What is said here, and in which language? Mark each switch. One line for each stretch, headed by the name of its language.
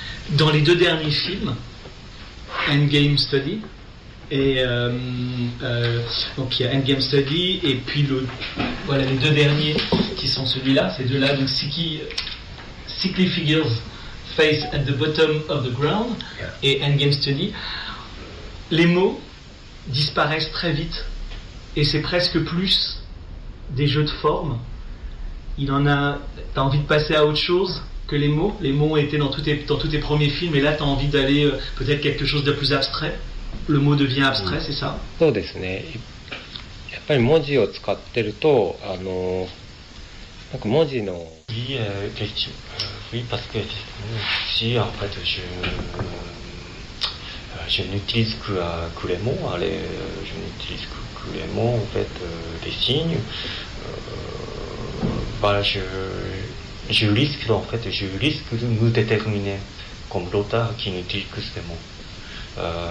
French: Dans les deux derniers films, Endgame Study, donc il y a Endgame Study et puis voilà les deux derniers qui sont celui-là, ces deux-là, donc Sickly Figures Face at the Bottom of the Ground et Endgame Study, les mots disparaissent très vite et c'est presque plus des jeux de forme. Il en a, t'as envie de passer à autre chose que les mots. Les mots étaient dans tous tes premiers films, et là, t'as envie d'aller peut-être quelque chose de plus abstrait. le mot devient abstrait, c'est ça?
Japanese: そうですね。やっぱり文字を使ってると、あの、なんか文字の。
French: Oui, effectivement. Oui, parce que si en fait je n'utilise que les mots, allez, je n'utilise que les mots en fait des signes. Voilà, je risque en fait, je risque de me déterminer comme l'auteur qui n'utilise que ces mots.